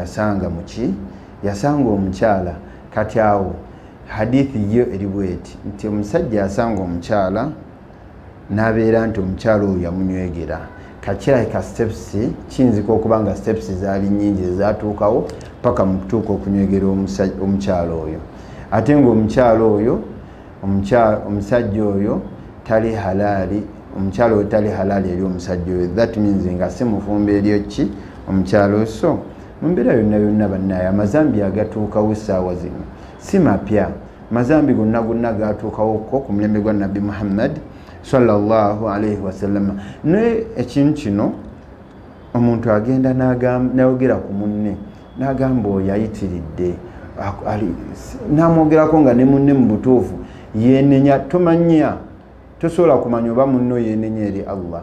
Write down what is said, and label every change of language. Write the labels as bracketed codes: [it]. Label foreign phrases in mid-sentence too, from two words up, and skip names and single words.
[lg] yasanga muki yasanga omukyala kati awo hadithi yo eri bweti nti omusajja yasanga omukyala n'abeera nti omukyala oyo yamunywegera kakirabika steps kiyinzika okuba nga steps zaali nnyingi ezatuukawo paka mu kutuuka okunywegera omukyala oyo ate ng'omukyala oyo omusajja oyo tali halaali omukyala oyo tali halaali eri omusajja oyo. [en] That means [lg] nga si mufumbo eryo ki omukyala oyo. So mu mbeera yonna yonna bannaye amazambi agatuukawo essaawa zino si mapya. Mazambi gonna gatuukawo ko ku mulembe gwa Nabbi Muhammad [ar] صلى الله عليه وسلم. [lg] Naye ekintu kino omuntu agenda n'ayogera ku munne n'agamba oyo ayitiridde n'amwogerako nga ne munne mu butuufu yeenenya. Tomanya, tosobola kumanya oba munno yeenenya eri Allah.